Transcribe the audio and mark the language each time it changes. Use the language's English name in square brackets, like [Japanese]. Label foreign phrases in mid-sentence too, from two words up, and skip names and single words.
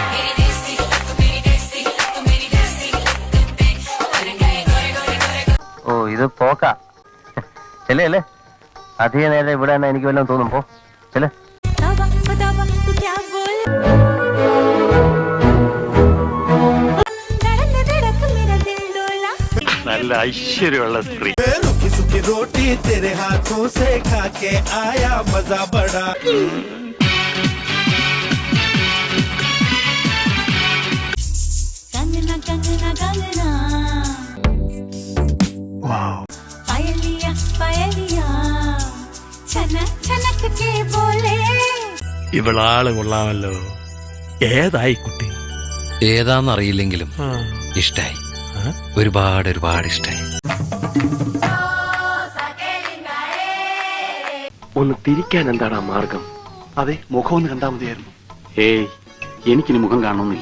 [Malayalam] ഓ, ഇത് പോക്ക ചെല്ലേ. അധിക നേരം ഇവിടെ തന്നെ എനിക്ക് വല്ലതും തോന്നും. പോ ചെല്ലേ. നല്ല ഐശ്വര്യമുള്ള സ്ത്രീ. [Hindi] रोटी तेरे हाथों से खा के आया मजा बड़ा. कंगना कंगना कंगना, पायलिया पायलिया, छनक छनक के बोले. [Malayalam] ഇവളാള് കൊള്ളാമല്ലോ. ഏതായി കുട്ടി? ഏതാന്നറിയില്ലെങ്കിലും ഇഷ്ടായി. ഒരുപാട് ഇഷ്ടായി. ഒന്ന് തിരിക്കാൻ എന്താണ് ആ മാർഗം? അതെ, മുഖം ഒന്ന് കണ്ടാൽ മതിയായിരുന്നു. ഏയ്, എനിക്കിനി മുഖം കാണണമെന്നില്ല.